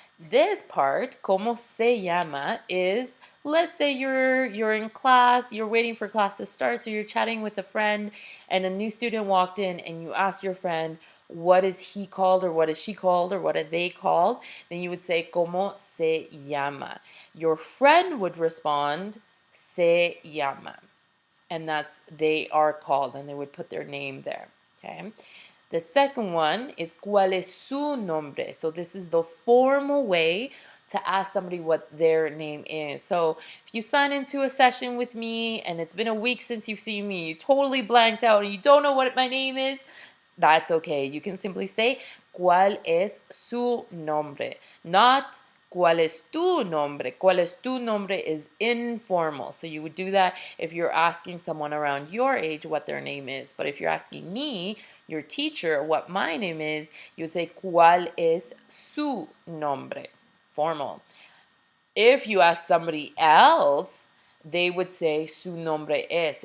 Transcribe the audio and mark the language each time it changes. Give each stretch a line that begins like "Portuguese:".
English: This part,
Spanish: ¿cómo se llama?,
English: is, let's say you're in class, you're waiting for class to start, so you're chatting with a friend, and a new student walked in, and you ask your friend, what is he called, or what is she called, or what are they called? Then you would say,
Spanish: ¿cómo se llama?
English: Your friend would respond,
Spanish: se llama.
English: And that's, they are called, and they would put their name there, okay? The second one is
Spanish: ¿cuál es su nombre?
English: So this is the formal way to ask somebody what their name is. So if you sign into a session with me and it's been a week since you've seen me, you totally blanked out and you don't know what my name is, that's okay. You can simply say
Spanish: ¿cuál es su nombre?
English: Not
Spanish: ¿cuál es tu nombre? ¿Cuál es tu nombre
English: is informal. So you would do that if you're asking someone around your age what their name is. But if you're asking me, your teacher, what my name is, you would say
Spanish: ¿cuál es su nombre?
English: Formal. If you ask somebody else, they would say
Spanish: su nombre es.